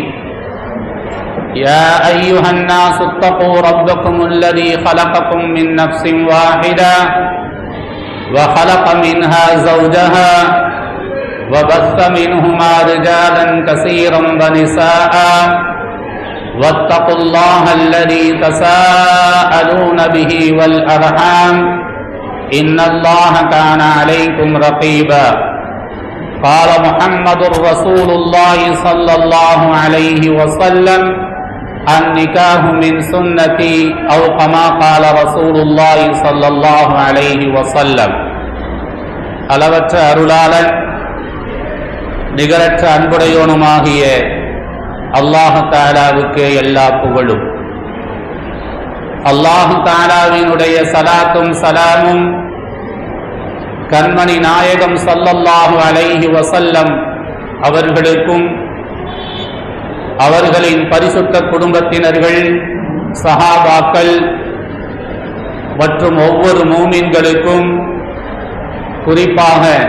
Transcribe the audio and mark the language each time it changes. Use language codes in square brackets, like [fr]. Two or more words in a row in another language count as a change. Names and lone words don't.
[ar] يا أيها الناس اتقوا ربكم الذي خلقكم من نفس واحدة وخلق منها زوجها وبث منهما رجالا كثيرا ونساء واتقوا الله الذي تساءلون به والأرحام إن الله كان عليكم رقيبا. قال محمد رسول الله صلى الله عليه وسلم: النكاح من سنتي أو كما قال رسول الله صلى الله عليه وسلم. [ta] அளவற்ற அருளாளன் நிகரற்ற அன்புடையோனுமாகிய [ar] الله تعالى [ta] எல்லா புகழும். [ar] الله تعالى [ta] சலாத்தும் சலாமும் கண்மணி நாயகம் [ar] صلى الله عليه وسلم [ta] அவர்களுக்கும் அவர்களின் பரிசுத்த குடும்பத்தினர்கள், சஹாபாக்கள் மற்றும் ஒவ்வொரு மூமின்களுக்கும், குறிப்பாக